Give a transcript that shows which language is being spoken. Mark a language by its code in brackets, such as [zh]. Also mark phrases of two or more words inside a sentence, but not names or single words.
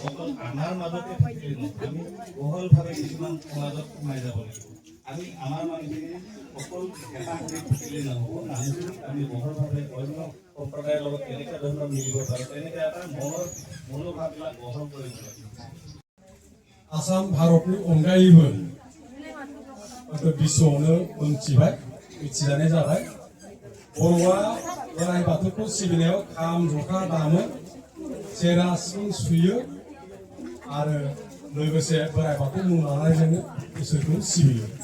[as] অকল আমাৰ মাজতে থাকিলে নহয়, আমি বহলভাৱে কিছুমান সমাজত সোমাই যাব লাগিব। আমি আমাৰ মানুহখিনি অকল এটা কৰি থাকিলে নহ'ব, মানুহখিনিক আমি বহলভাৱে অন্য সম্প্ৰদায়ৰ লগত কেনেকুৱা ধৰণৰ মিলিব পাৰোঁ, তেনেকৈ এটা মনোভাৱবিলাক বহল কৰিব লাগিব। [brx] आसाम भारतनि अनगायैबो बिश्वआवनो मिथिजानाय जाबाय। बर'आ बोराइ बाथौखौ सिबिनायाव खाम जथा दामो, सेरा सिफुं सुयो आरो लोगोसे बोराइ बाथौ मुं लानायजोंनो इसोरखौ सिबियो।